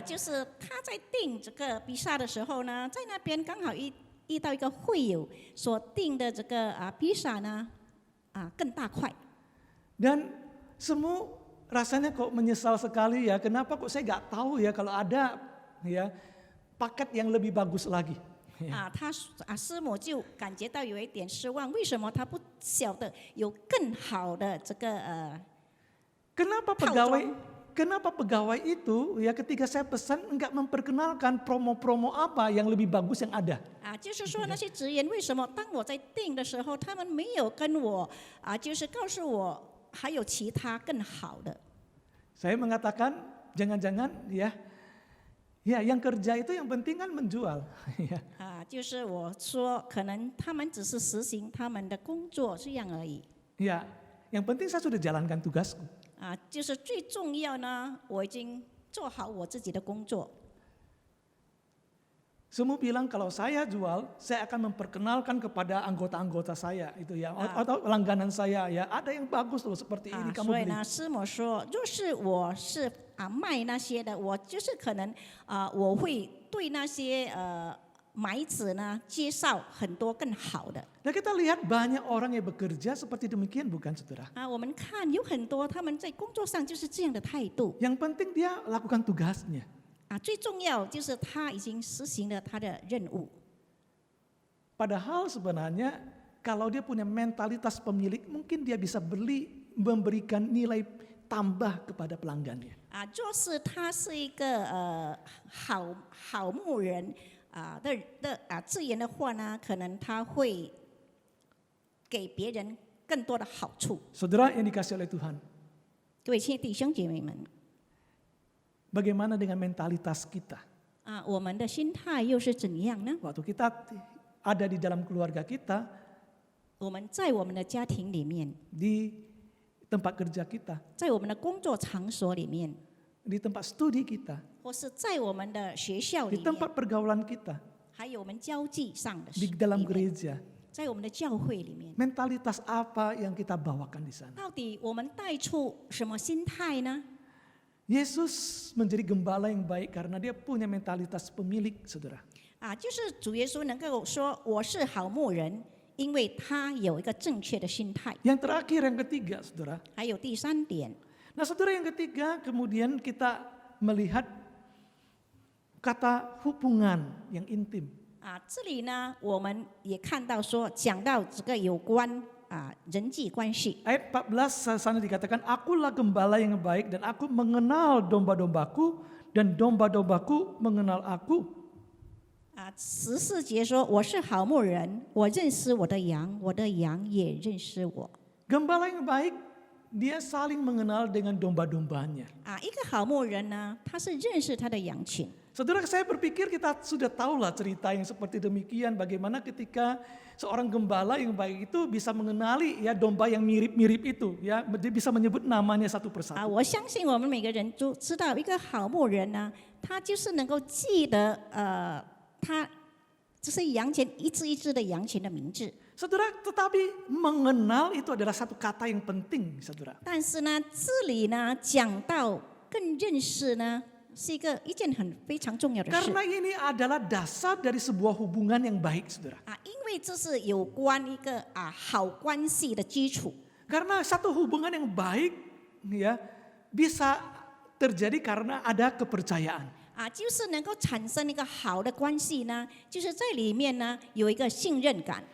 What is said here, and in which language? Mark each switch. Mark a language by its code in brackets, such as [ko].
[zh] 就是他在订这个比萨的时候呢，在那边刚好遇到一个会友所订的这个比萨呢，更大块。 [id] Dan semua rasanya kok menyesal sekali ya, kenapa kok saya nggak tahu ya kalau ada ya paket yang lebih bagus lagi. [zh] 他师母就感觉到有一点失望，为什么他不晓得有更好的这个 [id] Kenapa pegawai itu ya ketika saya pesan enggak memperkenalkan promo-promo apa yang lebih bagus yang ada? [zh] 就是说那些职员为什么当我在订的时候，他们没有跟我就是告诉我还有其他更好的。 [id] Saya mengatakan jangan-jangan ya yang kerja itu yang penting kan menjual. [zh] 就是我说可能他们只是实行他们的工作这样而已。 [id] Ya, yang penting saya sudah jalankan tugasku. [zh] 就是最重要呢，我已经做好我自己的工作。 [id] Semua bilang kalau saya jual, saya akan memperkenalkan kepada anggota-anggota saya itu ya atau langganan saya ya, ada yang bagus loh seperti ini kamu [zh] 所以 [id] beli. [zh] 呢，师母说，若是我是卖那些的，我就是可能我会对那些买子呢介绍很多更好的。 [id] Nah kita lihat banyak orang yang bekerja seperti demikian bukan saudara? [zh] 我们看有很多他们在工作上就是这样的态度。 [id] Yang penting dia lakukan tugasnya. [zh] 最重要就是他已经实行了他的任务。 [id] Padahal sebenarnya kalau dia punya mentalitas pemilik, mungkin dia bisa memberikan nilai tambah kepada pelanggannya. [zh] 若是他是一个好牧人的字眼的话呢，可能他会给别人更多的好处。 [id] Saudara yang dikasih oleh Tuhan, [zh] 各位亲爱的弟兄姐妹们， [id] bagaimana dengan mentalitas kita? [zh] 我们的心态又是怎样呢？ [id] Waktu kita ada di dalam keluarga kita, [zh] 我们在我们的家庭里面， [id] di tempat kerja kita, [zh] 在我们的工作场所里面， [id] di tempat studi kita, [zh] 或是在我们的学校 [id] di [zh] 里面， [id] tempat pergaulan kita, [zh] 还有我们交际上的 [id] di dalam [zh] 里面， [id] gereja. [zh] 在我们的教会里面， [id] Mentalitas apa yang kita bawakan di sana? [zh] 到底我们带出什么心态呢？ [id] Yesus menjadi gembala yang baik karena dia punya mentalitas pemilik, saudara. [zh] 就是主耶稣能够说我是好牧人，因为他有一个正确的心态。 [id] Yang terakhir, yang ketiga, saudara. [zh] 还有第三点， [id] Nah, saudara yang ketiga, kemudian kita melihat kata hubungan yang intim. [zh] 这里呢，我们也看到说讲到这个有关人际关系。 [id] Ayat 14 sana dikatakan, akulah gembala yang baik dan aku mengenal domba-dombaku dan domba-dombaku mengenal aku. [zh] 14节说我是好牧人，我认识我的羊，我的羊也认识我。 [id] Gembala yang baik, dia saling mengenal dengan domba-dombanya. [zh] 一个好牧人呢，他是认识他的羊群。 [id] Saudara, saya berpikir kita sudah tahulah cerita yang seperti demikian. Bagaimana ketika seorang gembala yang baik itu bisa mengenali ya domba yang mirip-mirip itu, ya dia bisa menyebut namanya satu persatu. [zh] 我相信我们每个人都知道，一个好牧人呢，他就是能够记得他这些羊群一只一只的羊群的名字。 [id] Saudara, tetapi mengenal itu adalah satu kata yang penting, saudara. [zh] 但是呢，这里呢讲到更认识呢，是一件非常重要的事 [id] Karena ini adalah dasar dari sebuah hubungan yang baik, saudara. [zh] 啊，因为这是有关一个好关系的基础。 [id] Karena satu hubungan yang baik ya bisa terjadi karena ada kepercayaan. [zh] 啊，就是能够产生一个好的关系呢，就是在里面呢有一个信任感